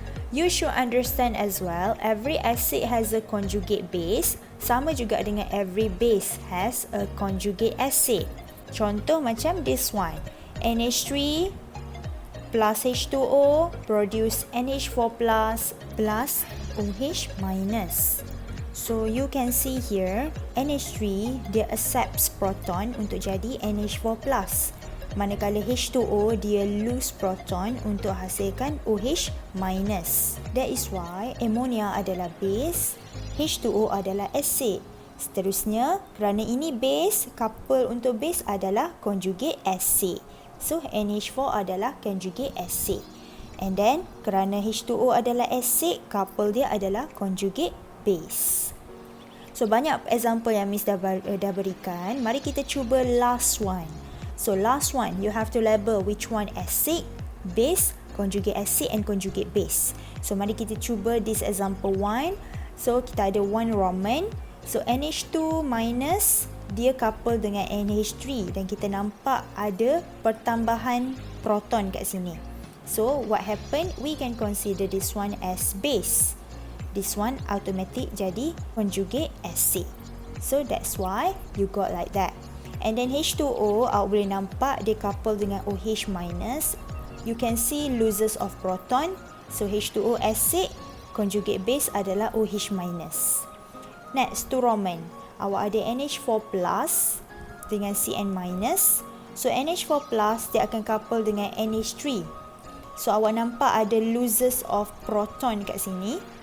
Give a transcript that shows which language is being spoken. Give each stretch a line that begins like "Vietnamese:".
English: You should understand as well, every acid has a conjugate base.
Malay: Sama juga dengan
English: every base has a conjugate acid. Contoh macam this one. NH3 plus H2O produce NH4 plus OH minus. So you can see here, NH3 dia accepts proton untuk jadi NH4 plus.
Malay: Manakala H2O dia lose proton untuk hasilkan OH minus.
English: That is why ammonia adalah base, H2O adalah acid.
Malay: Seterusnya, kerana ini base, couple untuk base adalah conjugate acid.
English: So NH4 adalah conjugate acid. And then, kerana H2O adalah acid, couple dia adalah conjugate base.
Malay: So banyak example yang Miss dah berikan.
English: Mari kita cuba last one. So last one, you have to label which one acid, base, conjugate acid and conjugate base.
Malay: So mari kita cuba
English: this example 1.
Malay: So kita ada 1 Roman. So NH2 minus dia couple dengan NH3 dan kita nampak ada pertambahan proton kat sini.
English: So what happened? We can consider this one as base. This one automatic jadi conjugate acid. So that's why you got like that. And then H2O,
Malay: awak boleh nampak dia couple dengan
English: OH minus. You can see losses of proton. So H2O acid, conjugate base adalah OH minus.
Malay: Next, 2 Roman. Awak ada NH4 plus dengan Cn minus. So NH4 plus dia akan couple dengan NH3. So awak nampak ada
English: losses of proton
Malay: kat sini.